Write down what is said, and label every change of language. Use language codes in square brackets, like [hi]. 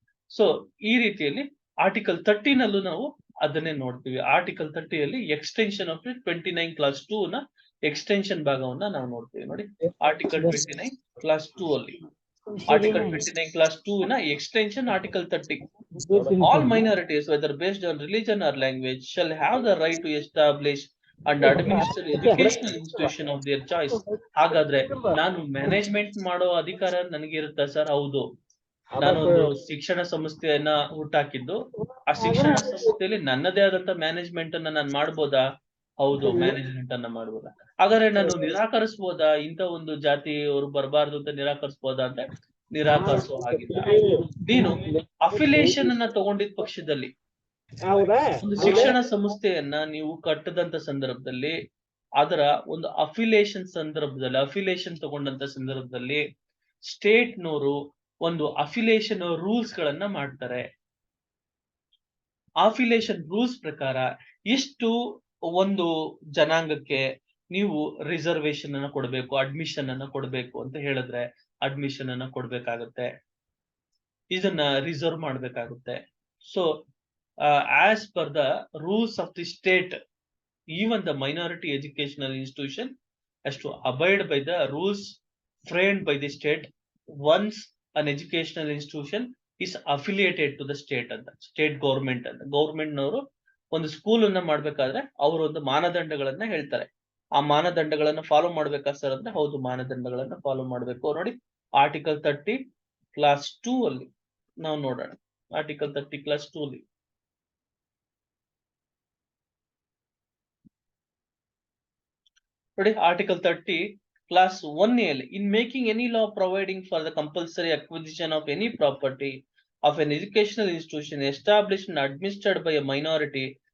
[kn] So ಈ ರೀತಿಯಲ್ಲಿ article 13 ಅಲ್ಲೂ ನಾವು ಅದನ್ನೇ ನೋಡ್ತೀವಿ. ಆರ್ಟಿಕಲ್ 30 ಅಲ್ಲಿ [en] extension of 29 clause 2 [kn] ನ ಎಕ್ಸ್ಟೆನ್ಷನ್ ಭಾಗವನ್ನ ನಾವು ನೋಡ್ತೀವಿ. ನೋಡಿ, ಆರ್ಟಿಕಲ್ 29 ಕ್ಲಾಸ್ 2 ಅಲ್ಲಿ ಆರ್ಟಿಕಲ್ 29 ಕ್ಲಾಸ್ 2 ನ extension article 30. [en] All minorities, whether based on religion or language, shall have the right to establish and administer educational institution of their choice. [kn] ಹಾಗಾದ್ರೆ ನಾನು management ಮಾಡೋ ಅಧಿಕಾರ ನನಗೆ ಇರುತ್ತಾ ಸರ್? ಹೌದು. ನಾನೊಂದು ಶಿಕ್ಷಣ ಸಂಸ್ಥೆಯನ್ನ ಹುಟ್ಟಾಕಿದ್ದು, ಆ ಶಿಕ್ಷಣ ಸಂಸ್ಥೆಯಲ್ಲಿ ನನ್ನದೇ ಆದಂತ ಮ್ಯಾನೇಜ್ಮೆಂಟ್ ಅನ್ನ ನಾನು ಮಾಡ್ಬೋದಾ? ಹೌದು, ಮ್ಯಾನೇಜ್ಮೆಂಟ್ ಅನ್ನ ಮಾಡ್ಬೋದಾ? ಹಾಗಾದ್ರೆ ನಾನು ನಿರಾಕರಿಸಬಹುದಾ? ಇಂತ ಒಂದು ಜಾತಿಯವರು ಬರಬಾರ್ದು ಅಂತ ನಿರಾಕರಿಸಬಹುದಾ? ಅಂತ ನಿರಾಕರಿಸೋ ಹಾಗಿಲ್ಲ. ನೀನು ಅಫಿಲಿಯೇಷನ್ ಅನ್ನ ತಗೊಂಡಿದ್ದ ಪಕ್ಷದಲ್ಲಿ, ಒಂದು ಶಿಕ್ಷಣ ಸಂಸ್ಥೆಯನ್ನ ನೀವು ಕಟ್ಟದಂತ ಸಂದರ್ಭದಲ್ಲಿ, ಅದರ ಒಂದು ಅಫಿಲಿಯೇಷನ್ ತಗೊಂಡಂತ ಸಂದರ್ಭದಲ್ಲಿ ಸ್ಟೇಟ್ನವರು ಒಂದು ಅಫಿಲಿಯೇಷನ್ ರೂಲ್ಸ್ ಗಳನ್ನ ಮಾಡ್ತಾರೆ. ಅಫಿಲಿಯೇಷನ್ ರೂಲ್ಸ್ ಪ್ರಕಾರ ಇಷ್ಟು ಒಂದು ಜನಾಂಗಕ್ಕೆ ನೀವು ರಿಸರ್ವೇಶನ್ ಅನ್ನ ಕೊಡಬೇಕು, ಅಡ್ಮಿಷನ್ ಅನ್ನ ಕೊಡಬೇಕು ಅಂತ ಹೇಳಿದ್ರೆ ಅಡ್ಮಿಷನ್ ಅನ್ನ ಕೊಡ್ಬೇಕಾಗುತ್ತೆ, ಇದನ್ನ ರಿಸರ್ವ್ ಮಾಡ್ಬೇಕಾಗುತ್ತೆ. [en] so as per the rules of the state, even the minority educational institution has to abide by the rules framed by the state once an educational institution is affiliated to the state [kn] ಅಂತ, state government ಅಂತ. Government ನವರು ಒಂದು school ಅನ್ನ ಮಾಡ್ಬೇಕಾದ್ರೆ ಅವರು ಒಂದು ಮಾನದಂಡಗಳನ್ನ ಹೇಳ್ತಾರೆ. ಆ ಮಾನದಂಡಗಳನ್ನ ಫಾಲೋ ಮಾಡ್ಬೇಕಾ ಸರ್ ಅಂದ್ರೆ ಹೌದು, ಮಾನದಂಡಗಳನ್ನ ಫಾಲೋ ಮಾಡ್ಬೇಕು. ನೋಡಿ ಆರ್ಟಿಕಲ್ 30 ಕ್ಲಾಸ್ 2 ಅಲ್ಲಿ ನಾವು ನೋಡೋಣ. ಆರ್ಟಿಕಲ್ 30 ಕ್ಲಾಸ್ 2 ಅಲ್ಲಿ ನೋಡಿ, [en] article 30 class 1A, in making any law providing for the compulsory acquisition of any property of an educational institution established and administered by a minority